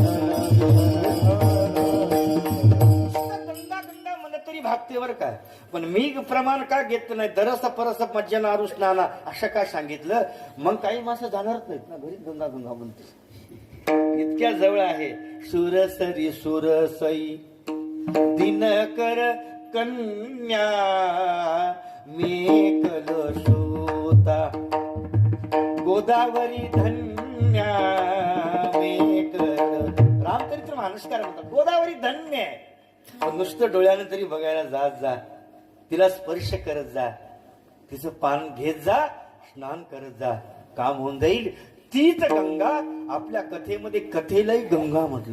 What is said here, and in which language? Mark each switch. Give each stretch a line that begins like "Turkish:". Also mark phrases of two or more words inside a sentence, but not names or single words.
Marathi: भागते बरं काय. पण मी मी प्रमाण का घेत नाही,
Awadhi: दरस परस मज्जन आरुष नाना
Marathi: असं का सांगितलं? मग काही माणसं जाणारच नाहीत ना, घरी गंगा गंगा म्हणते. इतक्या जवळ आहे.
Awadhi: सुरसरी सुरसई दिनकर कन्या मेकल सूता गोदावरी धन्या मेकल.
Marathi: रामचरित्र मानसकार म्हणतात गोदावरी धन्य आहे. नुसतं डोळ्यानं तरी बघायला जात जा, तिला स्पर्श करत जा, तिचं पान घेत जा, स्नान करत जा, काम होऊन जाईल. तीच गंगा आपल्या कथेमध्ये कथेलाही गंगा म्हटलं.